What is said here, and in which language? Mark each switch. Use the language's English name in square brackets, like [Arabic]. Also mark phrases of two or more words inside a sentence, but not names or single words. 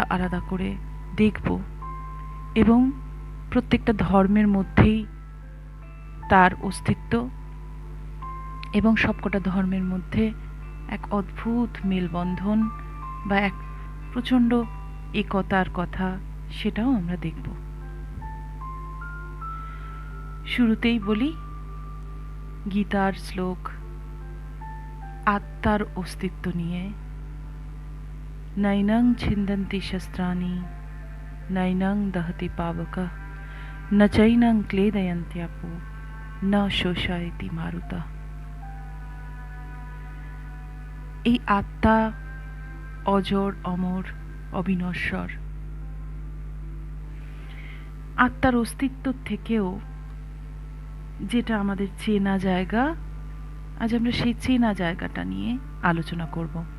[Bangla] আলাদা করে দেখব এবং প্রত্যেকটা ধর্মের মধ্যেই তার অস্তিত্ব এবং সবকটা ধর্মের মধ্যে এক অদ্ভুত মেলবন্ধন বা এক প্রচণ্ড একতার কথা, সেটাও আমরা দেখব। শুরুতেই বলি গীতার শ্লোক আত্মার অস্তিত্ব নিয়ে। [Sanskrit] নৈনং ছিন্দন্তি শস্ত্রাণি নৈনং দহতি পাবকঃ ন চৈনং ক্লেদয়ন্ত্যাপো ন শোষয়তি মারুতঃ। [Bangla] এই আত্মা অজর, অমর, অবিনশ্বর। আত্মার অস্তিত্ব থেকেও যেটা আমাদের চেনা জায়গা, আজ আমরা সেই চেনা জায়গাটা নিয়ে আলোচনা করব।